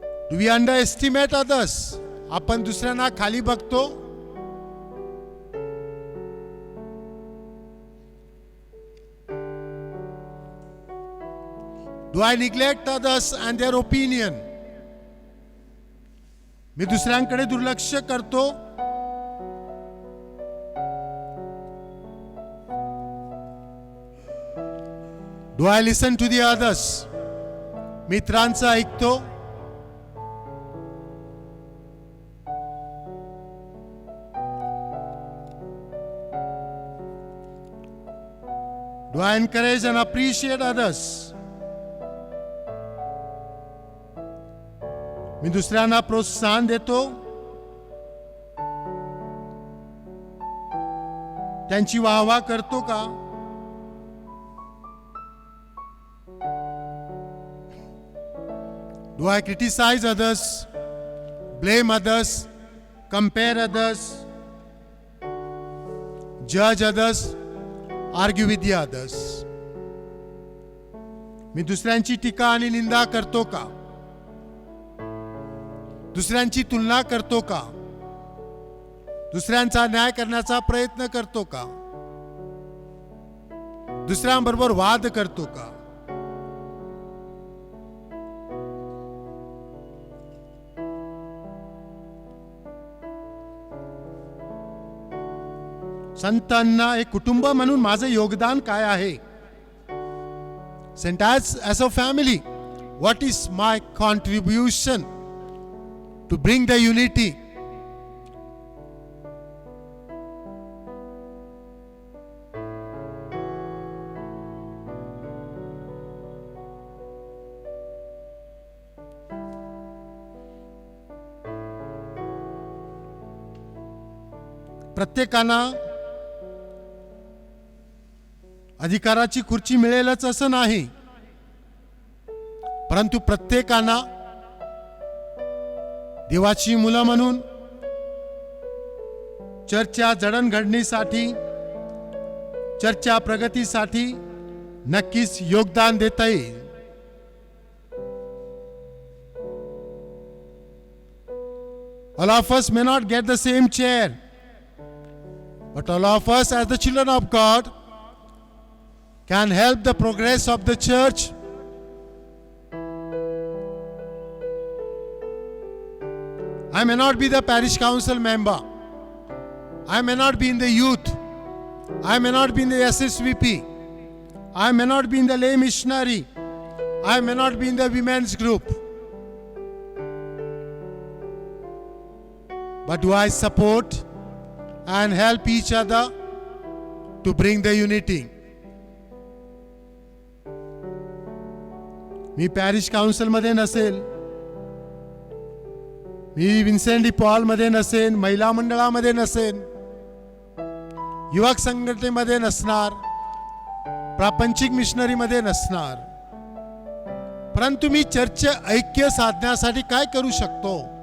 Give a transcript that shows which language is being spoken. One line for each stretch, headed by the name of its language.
English: Do we underestimate others?
Marathi: आपण दुसऱ्यांना खाली बघतो.
English: Do I neglect others and their opinion?
Marathi: मी दुसऱ्यांकडे दुर्लक्ष करतो.
English: Do I listen to the others?
Marathi: मित्रांचं ऐकतो.
English: Do I encourage and appreciate others?
Marathi: मी दुसऱ्यांना प्रोत्साहन देतो. त्यांची वाहवा करतो का?
English: Do I criticize others, blame others, compare others, judge others, argue with the others?
Marathi: मी दुसऱ्यांची टीका आणि निंदा करतो का? दुसऱ्यांची तुलना करतो का? दुसऱ्यांचा न्याय करण्याचा प्रयत्न करतो का? दुसऱ्यांबरोबर वाद करतो का? संतांना एक कुटुंब म्हणून माझं योगदान काय आहे?
English: Saint, as a family, what is my contribution to bring the unity?
Marathi: प्रत्येकांना अधिकाराची खुर्ची मिळेलच असं नाही, परंतु प्रत्येकांना देवाची मुलं म्हणून चर्चच्या जडणघडणीसाठी, चर्चच्या प्रगतीसाठी नक्कीच योगदान देता येईल.
English: All of us may not get the same chair, but all of us as the children of God can help the progress of the church. I may not be the parish council member. I may not be in the youth. I may not be in the SSVP. I may not be in the lay missionary. I may not be in the women's group. But do I support and help each other to bring the unity?
Marathi: मी parish council मध्ये नसेल, मी Vincent D Paul मध्ये नसेन, महिला मंडळामध्ये नसेन, युवक संघटनेमध्ये नसणार, प्रापंचिक मिशनरी मध्ये नसणार, परंतु मी चर्च ऐक्य साधण्यासाठी काय करू शकतो?